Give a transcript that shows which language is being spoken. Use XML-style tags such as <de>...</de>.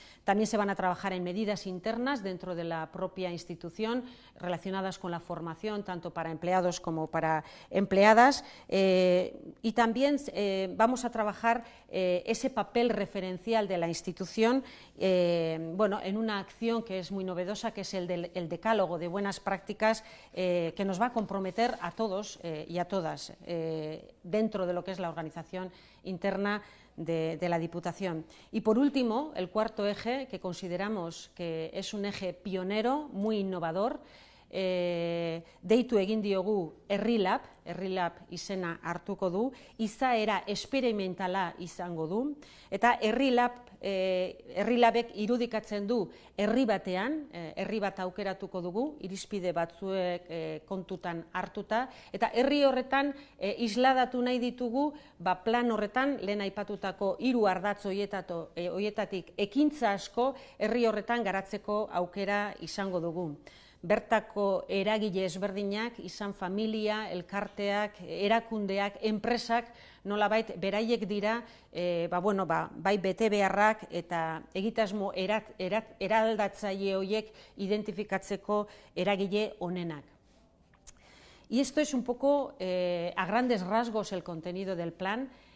<es>También se van a trabajar en medidas internas dentro de la propia institución relacionadas con la formación, tanto para empleados como para empleadas, y también vamos a trabajar ese papel referencial de la institución en una acción que es muy novedosa, que es el decálogo de buenas prácticas, que nos va a comprometer a todos y a todas dentro de lo que es la organización interna de la Diputación. Y por último, el cuarto eje, que consideramos que es un eje pionero, muy innovador,</es> <eu>deitu egin diogu Herrilab izena hartuko du, izaera esperimentala izango du, eta Herrilabek irudikatzen du herri batean, herri bat aukeratuko dugu, irizpide batzuek kontutan hartuta, eta herri horretan isladatu nahi ditugu, plan horretan, lehen aipatutako 3 ardatz horietatik ekintza asko herri horretan garatzeko aukera izango dugu. Bertako eragile ezberdinak, izan familia, elkarteak, erakundeak, enpresak, nolabait beraiek dira, bai betebeharrak eta egitasmo eraldatzaile horiek identifikatzeko eragile onenak.</eu> <es>Y esto es un poco, a grandes rasgos, el contenido del plan.</es>